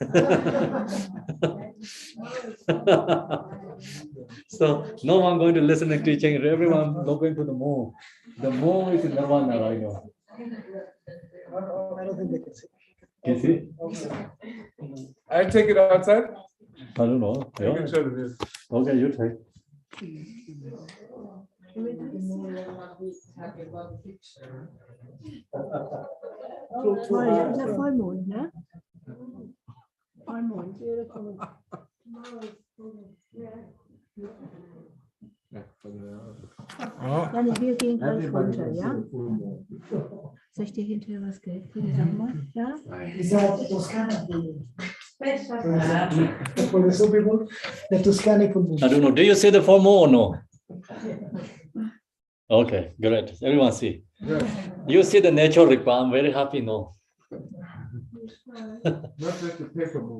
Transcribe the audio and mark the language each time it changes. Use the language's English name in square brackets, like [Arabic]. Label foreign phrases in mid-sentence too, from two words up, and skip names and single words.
[English] So no one going to listen and teaching. Everyone not going to the moon. The moon is nirvana right now. I don't think they can see. Can you see? I'll take it outside. I don't know. I Yeah. can show you this. Okay, you take. [Vietnamese] Là phôi muộn hả? Phôi muộn chưa được. [German] Ja, wir gehen gleich runter, ja? Soll ich dir hinterher was Geld bringen? Sag mal, ja? [English] I don't know. Do you see the form or no? Okay, great. Everyone see. You see the natural Rigpa. I'm very happy. No. Not just the paper moon.